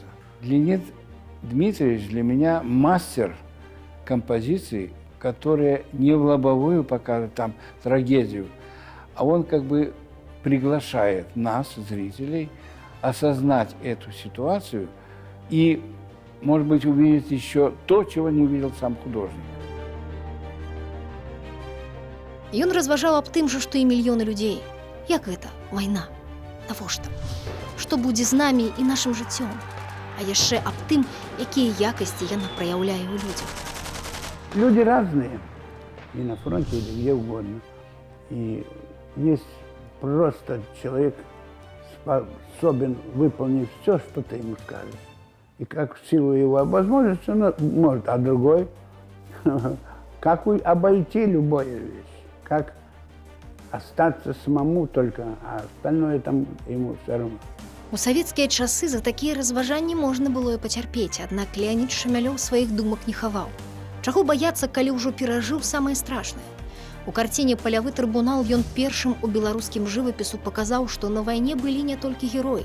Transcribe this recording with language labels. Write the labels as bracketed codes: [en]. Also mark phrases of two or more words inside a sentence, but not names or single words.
[ru] Леонид Дмитриевич для меня мастер композиции, которые не в лобовую показывают там трагедию, а он как бы приглашает нас, зрителей, осознать эту ситуацию и, может быть, увидеть еще то, чего не увидел сам художник. [be] Ён разважаў аб тым жа, што і мільёны людзей. Як гэта? Вайна. Навошта? Што будзе з намі і нашым жыццём? А яшчэ аб тым, якія якасці яна праяўляе ў людзях. [ru] Люди разные, и на фронте, или где угодно. И есть просто человек способен выполнить все, что ты ему скажешь. И как в силу его возможности он может, а другой, как обойти любую вещь, как остаться самому только, а остальное там ему все равно. [be] У савецкія часы за такія разважанні можна было і пацярпець, аднак Леанід Шамялёў сваіх думак не хаваў. Чаго баяцца, калі ўжо перажыў самае страшнае? У карціне «Палявы трыбунал» ён першым у беларускім жывапісу паказаў, што на вайне былі не толькі героі.